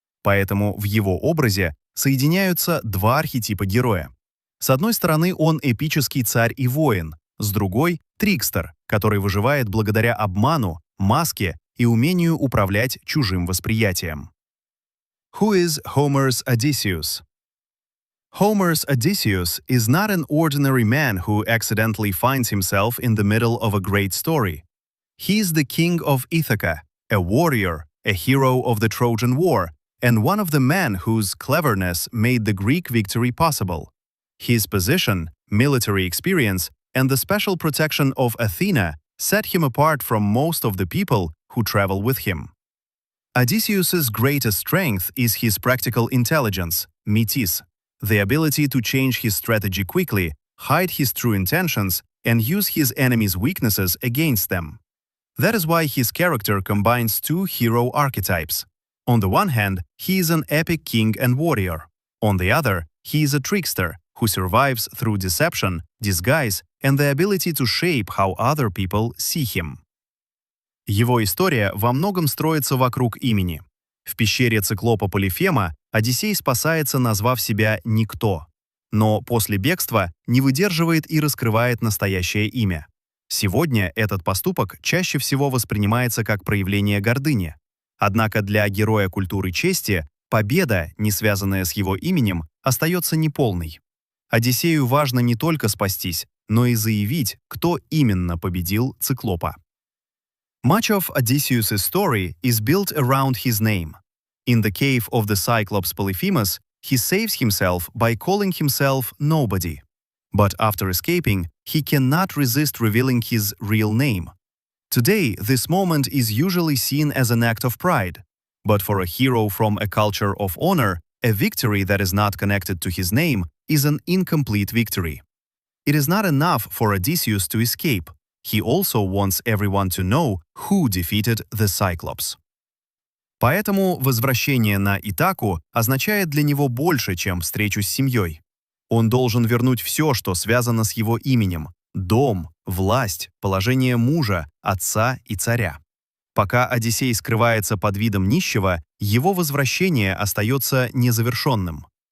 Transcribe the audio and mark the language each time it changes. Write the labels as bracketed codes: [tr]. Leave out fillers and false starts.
[ru] Поэтому в его образе соединяются два архетипа героя. С одной стороны, он эпический царь и воин, с другой — трикстер, который выживает благодаря обману, маске и умению управлять чужим восприятием. [en] Who is Homer's Odysseus? Homer's Odysseus is not an ordinary man who accidentally finds himself in the middle of a great story. He is the king of Ithaca, a warrior, a hero of the Trojan War, and one of the men whose cleverness made the Greek victory possible. His position, military experience, and the special protection of Athena set him apart from most of the people who travel with him. Odysseus's greatest strength is his practical intelligence, metis, the ability to change his strategy quickly, hide his true intentions, and use his enemies' weaknesses against them. That is why his character combines two hero archetypes. On the one hand, he is an epic king and warrior. On the other, he is a trickster who survives through deception, disguise, and the ability to shape how other people see him. [ru] Его история во многом строится вокруг имени. В пещере циклопа Полифема Одиссей спасается, назвав себя «Никто», но после бегства не выдерживает и раскрывает настоящее имя. Сегодня этот поступок чаще всего воспринимается как проявление гордыни. Однако для героя культуры чести победа, не связанная с его именем, остается неполной. Одиссею важно не только спастись, но и заявить, кто именно победил циклопа. [en] Much of Odysseus' story is built around his name. In the cave of the Cyclops Polyphemus, he saves himself by calling himself Nobody. But after escaping, he cannot resist revealing his real name. Today, this moment is usually seen as an act of pride. But for a hero from a culture of honor, a victory that is not connected to his name is an incomplete victory. It is not enough for Odysseus to escape. He also wants everyone to know who defeated the Cyclops. [ru] Поэтому возвращение на Итаку означает для него больше, чем встречу с семьей. Он должен вернуть все, что связано с его именем – дом, власть, положение мужа, отца и царя. Пока Одиссей скрывается под видом нищего, его возвращение остается незавершенным.